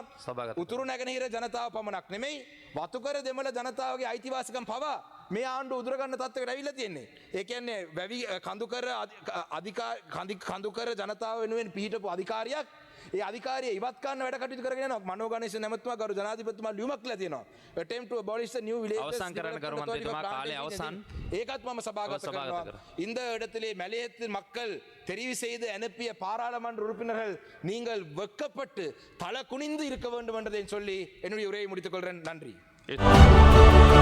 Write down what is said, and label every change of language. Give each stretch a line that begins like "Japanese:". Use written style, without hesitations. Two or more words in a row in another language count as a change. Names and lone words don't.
Sinhala: උතුරු නැගෙනහිර ජනතාව පමණක් නෙමෙයි වතුකර දෙමළ ජනතාවගේ අයිතිවාසිකම් පවා මේ ආණ්ඩුව උදුරගන්න තත්ත්වයකට ඇවිල්ලා තියෙන්නේ. ඒ කියන්නේ වැවි කඳුකර ජනතාව වෙනුවෙන් පිහිටපු අධිකාරියක් ඒ අධිකාරිය ඉවත් කරන්න වැඩ කටයුතු කරගෙන යනවා. මනෝ ගණේෂන් ඇමතුමා ගරු ජනාධිපතිතුමා ලියුමක් කියලා තියෙනවා.
English: attempt to abolish the new villages
Sinhala: අවසන් කරන්න ගරු මන්ත්‍රීතුමා කාලය අවසන්. ඒකත් මම සභාගත කරනවා.
Tamil: இந்த இடத்திலே மலையத்து மக்கள் தெரிவு செய்து அனுப்பிய பாராளுமன்ற உறுப்பினர்கள் நீங்கள் வெட்கப்பட்டு தலை குனிந்து இருக்க வேண்டும் என்றதை சொல்லி என்னுடைய உரையை முடித்துக் கொள்கிறேன். நன்றி.